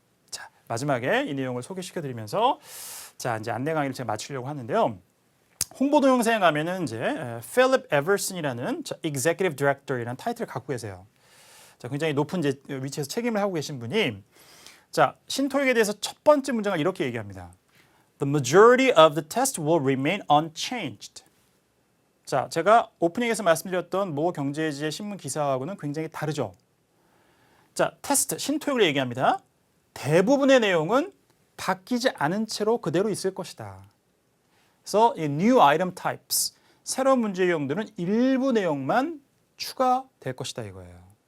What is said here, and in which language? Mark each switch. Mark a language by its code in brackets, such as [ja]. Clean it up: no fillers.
[ko] 자, 마지막에 이 내용을 소개시켜드리면서 자, 이제 안내 강의를 제가 마치려고 하는데요. 홍보 동영상에 가면은 이제 필립 에버슨이라는 Executive Director이라는 타이틀을 갖고 계세요. 자, 굉장히 높은 이제 위치에서 책임을 하고 계신 분이 자, 신토익에 대해서 첫 번째 문장을 이렇게 얘기합니다. [en] The majority of the test will remain unchanged. [ko] 자, 제가 오프닝에서 말씀드렸던 모 경제지의 신문 기사하고는 굉장히 다르죠. 자, 테스트 신토익을 얘기합니다. 대부분의 내용은 바뀌지 않은 채로 그대로 있을 것이다. 그래서 이 new item types, 새로운 문제 유형들은 일부 내용만 추가될 것이다 이거예요.